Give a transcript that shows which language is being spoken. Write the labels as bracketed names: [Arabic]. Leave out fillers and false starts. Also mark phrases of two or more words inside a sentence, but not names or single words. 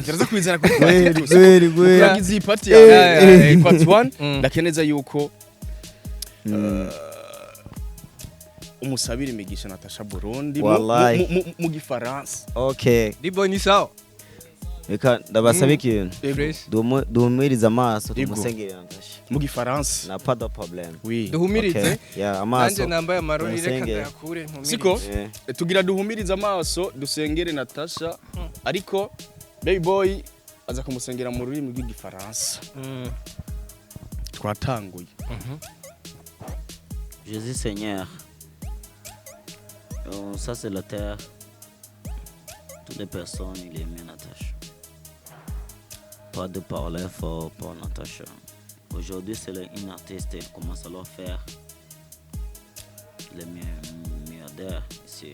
[Rundi] Turaza kuyizana kuri part 2. Kuragize iyi part ya part 1 ndakeneza yuko umusabira imigisha Natasha Burundi mu gifaransa. Okay. Dibo ni sawa. Reka ndabasaba ikintu. Duhumiriza amaso tumusengere Natasha. Mu gifaransa. [French] Na pas de problème. Oui. [Rundi] Duhumirize. Yeah, amaso. Anje nambaye amarori reka ndayakure ntumirize. Siko? Tugira duhumiriza amaso dusengere Natasha ariko Baby Boy aza kumusengera mu rurimi rw'igifaransa. Twatanguye. [French] Jésus Seigneur. Ça c'est la terre. Toutes les personnes, il aime Natasha. Pas de parler fort pour Natasha. Aujourd'hui, c'est une artiste, elle commence à leur faire les milliardaires ici.